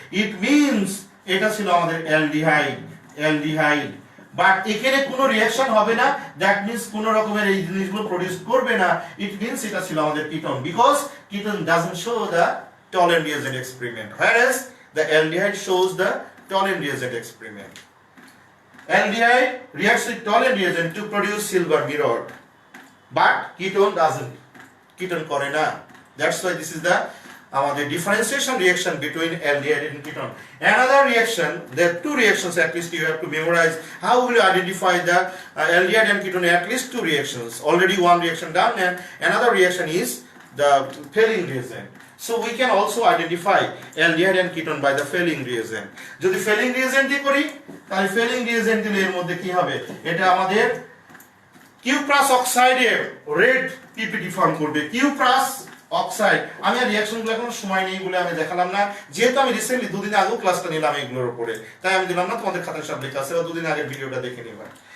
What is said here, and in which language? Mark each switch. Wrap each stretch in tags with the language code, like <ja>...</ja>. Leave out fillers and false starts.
<en>it means</en> <bn>এটা ছিল আমাদের অ্যালডিহাইড। বাট এখানে কোনো রিঅ্যাকশন হবে না,</bn> <en>that means</en> <bn>কোনো রকমের এই জিনিসগুলো প্রডিউস করবে না।</bn> <en>it means</en> <bn>এটা ছিল আমাদের ketone,</bn> <en>Because ketone doesn't show the Tollens reagent experiment, whereas the aldehyde shows the Tollens reagent experiment. Aldehyde reacts with Tollens reagent to produce silver mirror, but ketone doesn't. Ketone</en> <bn>করে না.</bn> <en>That's why this is the the differentiation reaction between aldehyde and ketone. Another reaction, there are two reactions at least you have to memorize. How will you identify the aldehyde and ketone? At least two reactions. Already one reaction done, and another reaction is the Fehling reagent. So we can also identify aldehyde and ketone by the Fehling reagent.</en> <bn>যদি Fehling reagent দিয়ে করি তাহলে Fehling reagent দিলে এর মধ্যে কি হবে, এটা আমাদের কিউপ্রাস অক্সাইডের রেড পিপিটি ফর্ম করবে। কিউপ্রাস অক্সাইড, আমি আর রিঅ্যাকশনগুলো এখন সময় নেই বলে আমি দেখালাম না, যেহেতু আমি রিসেন্টলি দুদিন আগেও ক্লাসটা নিলাম এগুলোর উপরে, তাই আমি দিলাম না, তোমাদের খাতায় সব লেখা আছে, দুদিন আগের ভিডিওটা দেখে নিবা।</bn>